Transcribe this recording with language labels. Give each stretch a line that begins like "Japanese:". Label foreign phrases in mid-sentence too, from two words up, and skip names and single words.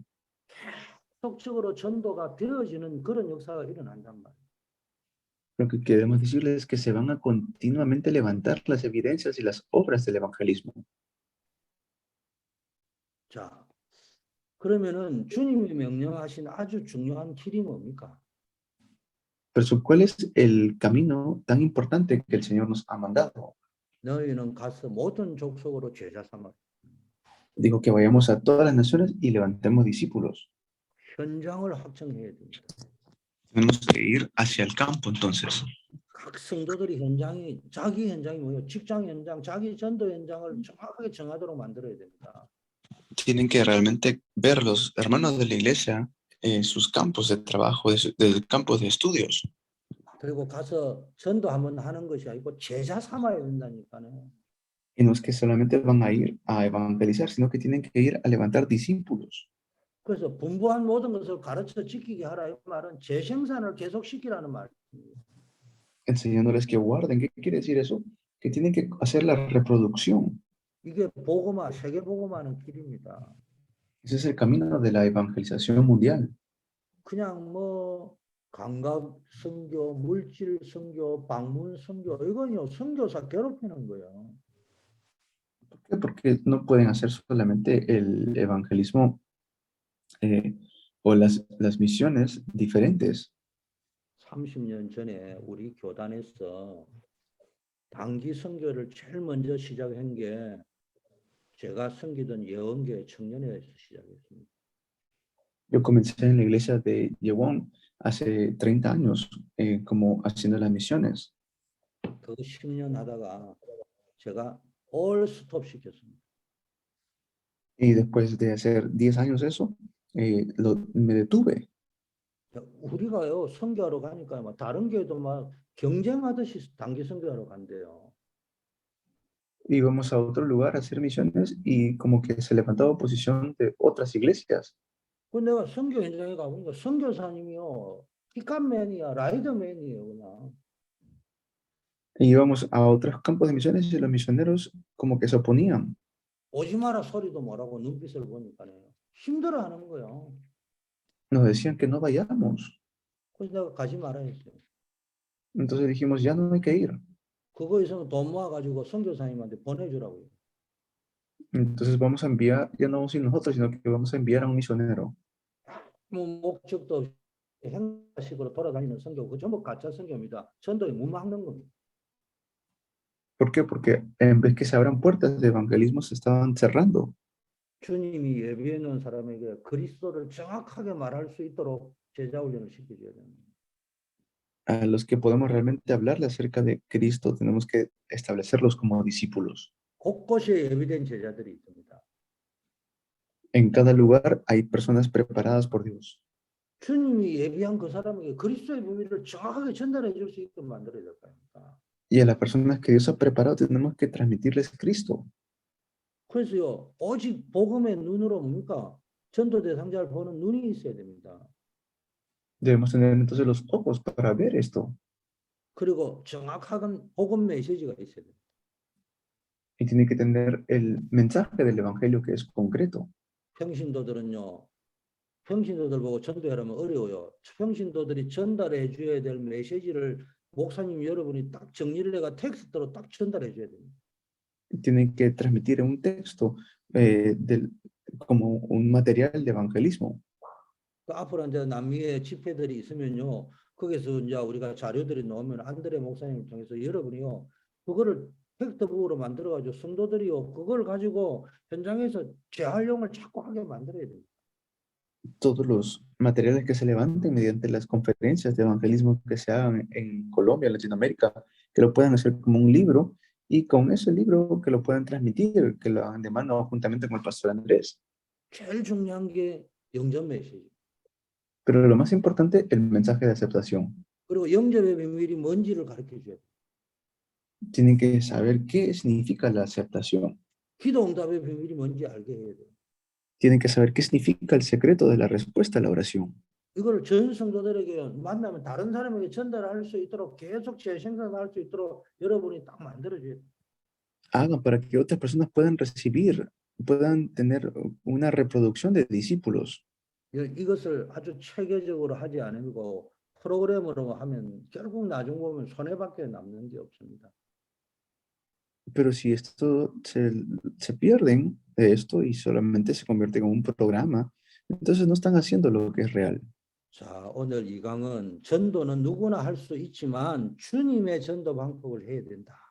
Korean: 속적으로 전도가 되어지는 그런 역사가 일어난단 말이에요.
Spanish: Lo que queremos decirles es que se van a continuamente levantar las evidencias y las obras del evangelismo.
Korean: 자, 그러면은 주님이 명령하신 아주 중요한 길이 뭡니까?
Spanish: Pero ¿cuál es el camino tan importante que el Señor nos ha mandado?
Korean: 너희는 가서 모든 족속으로 제자 삼아.
Spanish: Digo que vayamos a todas las naciones y levantemos discípulos.
Korean: 현장을 확정해야 됩니다.
Spanish: Tenemos que ir hacia el campo entonces.
Korean: 각 성도들이 현장이 자기 현장이 뭐예요? 직장 현장, 자기 전도 현장을 정확하게 정하도록 만들어야 됩니다.
Spanish: Tienen que realmente ver los hermanos de la iglesia en sus campos de trabajo, de campos de estudios.
Korean: 그리고 가서 전도 한번 하는 것이 아니고 제자 삼아야 된다니까요.
Spanish: Y no es que solamente van a ir a evangelizar, sino que tienen que ir a levantar discípulos.
Korean: 그래서 분부한 모든 것을 가르쳐 지키게 하라 이 말은 재생산을 계속 시키라는 말입니다.
Spanish: Enseñándoles que guarden. ¿Qué quiere decir eso? Que tienen que hacer la reproducción.
Korean: 이게 복음화, 세계 복음화는 길입니다.
Spanish: Ese es el camino de la evangelización mundial.
Korean: 그냥 뭐 감각 선교, 물질 선교, 방문 선교 이건요 선교사 괴롭히는 거예요.
Spanish: ¿Por qué? Porque no pueden hacer solamente el evangelismo o las misiones diferentes.
Korean: 30년 전에 우리 교단에서 단기 선교를 제일 먼저 시작한 게 제가 섬기던 예언교회 청년회에서 시작했습니다.
Spanish: Yo comencé en la iglesia de Yewon hace 30 años, como haciendo las misiones.
Korean: 그 10년 하다가 제가 올 스톱 시켰습니다.
Spanish: Y después de hacer 10 años eso, me detuve.
Korean: 우리가요 선교하러 가니까 막 다른 교회도 막 경쟁하듯이 단기 선교하러 간대요.
Spanish: Íbamos a otro lugar a hacer misiones y como que se levantaba oposición de otras iglesias.
Korean: 그 내가 선교 현장에 가보니까 선교사님이요 픽업맨이야 라이더맨이에요 그냥.
Spanish: Y íbamos a otros campos de misiones y los misioneros como que se oponían.
Korean: 오지 마라 소리도 뭐라고 눈빛을 보니까요 힘들어하는 거예요.
Spanish: Nos decían que no vayamos.
Korean: 그래서 내가 가지 말아 했어요.
Spanish: Entonces dijimos, ya no hay que ir.
Korean: 그거 있으면 돈 모아가지고 선교사님한테 보내주라고요.
Spanish: Entonces vamos a enviar, ya no vamos a ir nosotros, sino que vamos a enviar a un misionero.
Korean: 뭐 목적도 없이 행사식으로 돌아다니는 선교 그 전부 가짜 선교입니다. 전도에 무막는 겁니다.
Spanish: ¿Por qué? Porque en vez que se abran puertas de evangelismo, se estaban cerrando.
Korean: 주님이 예비해 놓은 사람에게 그리스도를 정확하게 말할 수 있도록 제자 훈련을 시켜줘야 됩니다.
Spanish: A los que podemos realmente hablarle acerca de Cristo, tenemos que establecerlos como discípulos.
Korean: 곳곳에 예비된 제자들이 있습니다.
Spanish: En cada lugar hay personas preparadas por Dios.
Korean: 주님이 예비한 그 사람에게 그리스도의 비밀을 정확하게 전달해 줄 수 있게 만들어야 될 겁니다.
Spanish: Y a las personas que Dios ha preparado, tenemos que transmitirles Cristo.
Korean: 그래서요, 오직 복음의 눈으로 뭡니까? 전도 대상자를 보는 눈이 있어야 됩니다.
Spanish: Debemos tener entonces los ojos para ver esto.
Korean: 그리고 정확한 복음 메시지가 있어야 됩니다.
Spanish: Y tiene que tener el mensaje del Evangelio que es concreto.
Korean: 평신도들은요, 평신도들 보고 전도하려면 어려워요. 평신도들이 전달해 줘야 될 메시지를 목사님 여러분이 딱 정리를 해가 텍스트로 딱 전달해 줘야 됩니다.
Spanish: Tienen que transmitir un texto como un material de evangelismo.
Korean: 그 앞으로 이제 남미의 집회들이 있으면요. 거기서 이제 우리가 자료들이 나오면 안드레 목사님을 통해서 여러분이요. 그거를 텍스트북으로 만들어가지고 성도들이요. 그걸 가지고 현장에서 재활용을 자꾸 하게 만들어야 돼요.
Spanish: Todos los materiales que se levanten mediante las conferencias de evangelismo que se hagan en Colombia, Latinoamérica, que lo puedan hacer como un libro y con ese libro que lo puedan transmitir, que lo hagan de mano juntamente con el pastor Andrés.
Korean: 제일 중요한 게 영접 메시지.
Spanish: Pero lo más importante, el mensaje de aceptación.
Korean: 그리고 영접의 비밀이 뭔지를 가르쳐 줘야 돼요.
Spanish: Tienen que saber qué significa la aceptación.
Korean: 기도 응답의 비밀이 뭔지 알게 해야 돼요.
Spanish: Tienen que saber qué significa el secreto de la respuesta a la oración.
Korean: 이걸 전 성도들에게 만나면 다른 사람에게 전달할 수 있도록 계속 재생산할 수 있도록 여러분이 딱 만들어줘야 돼요.
Spanish: Hagan para que otras personas puedan recibir, puedan tener una reproducción de discípulos.
Korean: 이것을 아주 체계적으로 하지 않고 프로그램으로 하면 결국 나중 보면 손해밖에 남는 게 없습니다.
Spanish: Pero si esto se pierden de esto y solamente se convierte en un programa, entonces no están haciendo lo que es real.
Korean: 자, 오늘 이 강은 전도는 누구나 할 수 있지만 주님의 전도 방법을 해야 된다.